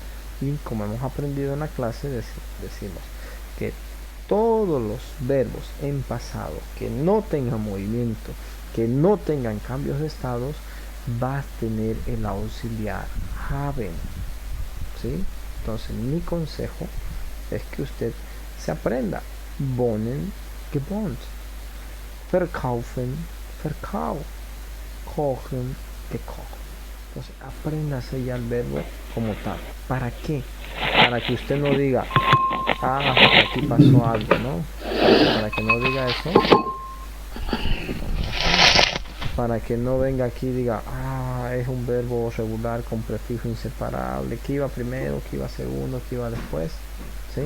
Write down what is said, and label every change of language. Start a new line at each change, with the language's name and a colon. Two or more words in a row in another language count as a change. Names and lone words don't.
Spanish: Y como hemos aprendido en la clase, decimos que todos los verbos en pasado que no tengan movimiento, que no tengan cambios de estados, va a tener el auxiliar haben, ¿sí? Entonces mi consejo es que usted se aprenda
German: wohnen, gewohnt, verkaufen, verkauft, kochen, gekocht.
Spanish: Entonces apréndase ya el verbo como tal. ¿Para qué? Para que usted no diga, aquí pasó algo, ¿no? Para que no diga eso. Para que no venga aquí y diga, es un verbo regular con prefijo inseparable, que iba primero, que iba segundo, que iba después, ¿sí?